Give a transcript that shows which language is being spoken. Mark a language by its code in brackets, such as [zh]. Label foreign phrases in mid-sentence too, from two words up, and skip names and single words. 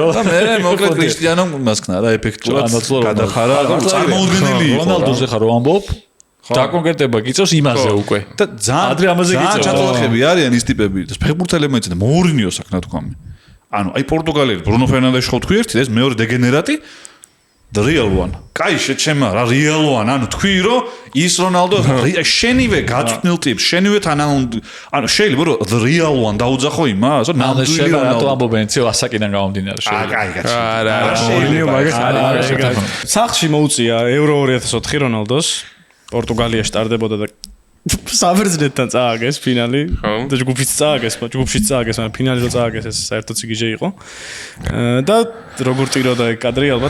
[ka] და მე მოკლედ კრისტიანომ მასქნა რა ეფექტურად გადახარა წარმოუდგენელი იყო რონალდოზე ხარ რო ამბობ დაკონკრეტება გიწევს იმაზე უკვე და ძალიან ადრე ამაზე გიწევს ჩათვალახები არიან ის ტიპები და ფეხბურთელებიც და მოურინიოს აქ ნათქვამი ანუ აი პორტუგალიელი ბრუნო ფერნანდეში ხო თქვი ერთი ეს მეორე დეგენერატი [en] the real one. [ka] კაი შეჩემა რა [en] real one. [ka] ანუ თქვი რომ ის რონალდო შენივე გაწვნილ ტიპს, შენივე ანუ შეიძლება რომ [en] the real one [ka] დაუძახო იმას, რომ ნამდვილი რონალდო ამბობენ ციო ასაკიდან გამომდინარე აი შეიძლება. კაი. სახში მოუწია Euro 2004 რონალდოს პორტუგალიაში ტარდებოდა და საბერძნეთთან წააგეს ფინალი და ჯგუფშიც წააგეს მაგრამ ფინალი რო წააგეს ეს საერთოდ ციგიჟე იყო და როგორ ტიროდა ეგ კადრი ალბათ